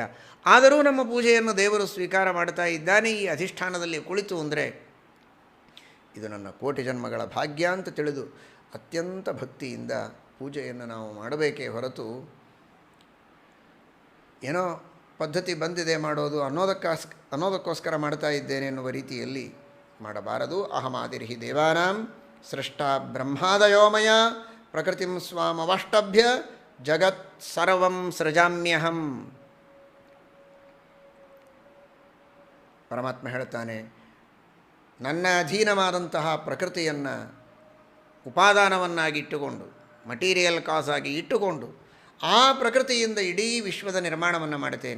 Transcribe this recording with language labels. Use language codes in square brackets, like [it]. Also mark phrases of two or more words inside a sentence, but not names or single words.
[kn] ಆದರೂ ನಮ್ಮ ಪೂಜೆಯನ್ನು ದೇವರು ಸ್ವೀಕಾರ ಮಾಡ್ತಾ ಇದ್ದಾನೆ ಈ ಅಧಿಷ್ಠಾನದಲ್ಲಿ ಕುಳಿತು ಅಂದರೆ ಇದು ನನ್ನ ಕೋಟಿ ಜನ್ಮಗಳ ಭಾಗ್ಯ ಅಂತ ತಿಳಿದು ಅತ್ಯಂತ ಭಕ್ತಿಯಿಂದ ಪೂಜೆಯನ್ನು ನಾವು ಮಾಡಬೇಕೇ ಹೊರತು ಏನೋ ಪದ್ಧತಿ ಬಂದಿದೆ ಮಾಡೋದು ಅನ್ನೋದಕ್ಕೋಸ್ಕರ ಮಾಡ್ತಾ ಇದ್ದೇನೆ ಎನ್ನುವ ರೀತಿಯಲ್ಲಿ ಮಾಡಬಾರದು. [sa] ಅಹಮಾದಿರ್ಹಿ ದೇವಾನಾಂ ಸೃಷ್ಟ ಬ್ರಹ್ಮಾದಯೋಮಯ ಪ್ರಕೃತಿಂ ಸ್ವಾಮವಷ್ಟಭ್ಯ ಜಗತ್ ಸರ್ವಂ ಸೃಜಾಮ್ಯಹಂ. [kn] ಪರಮಾತ್ಮ ಹೇಳ್ತಾನೆ, ನನ್ನ ಅಧೀನವಾದಂತಹ ಪ್ರಕೃತಿಯನ್ನು ಉಪಾದಾನವನ್ನಾಗಿಟ್ಟುಕೊಂಡು, [en] material cause [kn] ಆಗಿ ಇಟ್ಟುಕೊಂಡು ಆ ಪ್ರಕೃತಿಯಿಂದ ಇಡೀ ವಿಶ್ವದ ನಿರ್ಮಾಣವನ್ನು ಮಾಡ್ತೇನೆ.